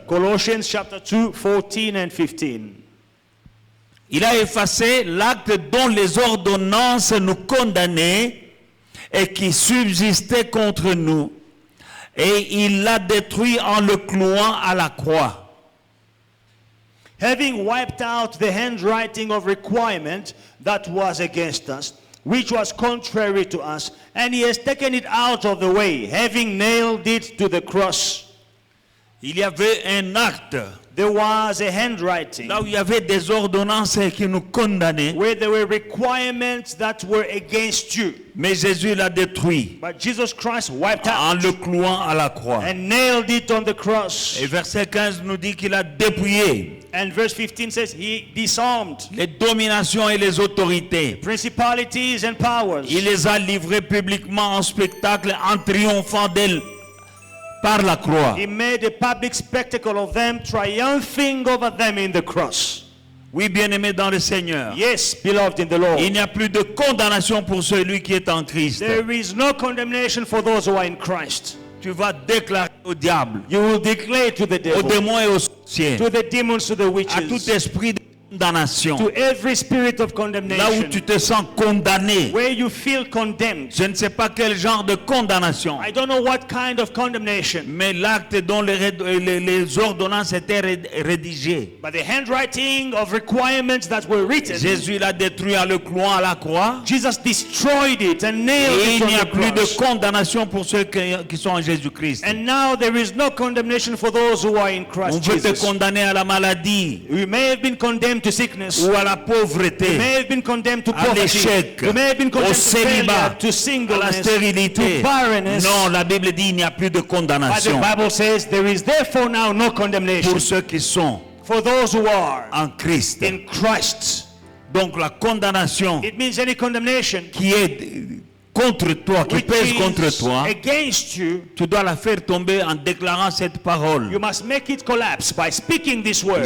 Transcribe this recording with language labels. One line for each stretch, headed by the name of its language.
English: Colossians chapter 2, 14 and 15.
French: Il a effacé l'acte dont les ordonnances nous condamnaient et qui subsistait contre nous. Et il l'a détruit en le clouant à la croix.
English: Having wiped out the handwriting of requirement that was against us, which was contrary to us, and he has taken it out of the way, having nailed it to the cross.
French: Il y avait un acte
English: There was a handwriting
French: là où il y avait des ordonnances qui nous condamnaient,
English: where there were requirements that were against you.
French: mais Jésus l'a détruit
English: But Jesus Christ wiped
French: en
English: out
French: le clouant à la croix.
English: and nailed it on the cross.
French: Et verset 15 nous dit qu'il a dépouillé
English: And verse 15 says he disarmed
French: les dominations et les autorités.
English: principalities and powers.
French: Il les a livrées publiquement en spectacle en triomphant d'elles par la croix.
English: He made a public spectacle of them, triumphing over them in the cross.
French: Oui, bien-aimé dans le Seigneur,
English: Yes, beloved in the Lord.
French: il n'y a plus de condamnation pour celui qui est en Christ.
English: There is no condemnation for those who are in Christ.
French: Tu vas déclarer au diable,
English: You will declare to the
French: aux
English: devil,
French: démons et aux sorciers,
English: to the demons, to the
French: à tout
English: witches,
French: esprit de condamnation,
English: to every spirit of
French: là où
English: condemnation,
French: tu te sens condamné.
English: where you feel condemned.
French: Je ne sais pas quel genre de condamnation,
English: I don't know what kind of condemnation,
French: mais l'acte dont les ordonnances étaient rédigées,
English: but the handwriting of requirements that were written,
French: Jésus l'a détruit en le clouant à la croix.
English: Jesus destroyed it and nailed
French: Et
English: it
French: il n'y
English: on
French: a
English: the
French: plus de
English: cross.
French: condamnation pour ceux qui sont en Jésus-Christ.
English: And now there is no condemnation for those who are in Christ
French: veut te
English: Jesus.
French: condamner à la maladie.
English: You may have been condemned to sickness.
French: ou à la
English: You
French: pauvreté,
English: may have been condemned to
French: à
English: poverty.
French: l'échec,
English: You may have been
French: au
English: condemned to
French: célibat,
English: failure, to
French: à la
English: singleness,
French: stérilité.
English: to barrenness.
French: Non, la Bible dit il n'y a plus de
English: But the
French: condamnation
English: Bible says there is therefore now no condemnation
French: pour ceux qui sont
English: for those who are
French: en Christ.
English: in Christ.
French: Donc la condamnation
English: It means any condemnation
French: qui est contre toi, qui
English: which
French: pèse contre
English: is
French: toi,
English: against you,
French: tu dois la faire tomber en déclarant cette parole.
English: you must make it collapse by speaking this word.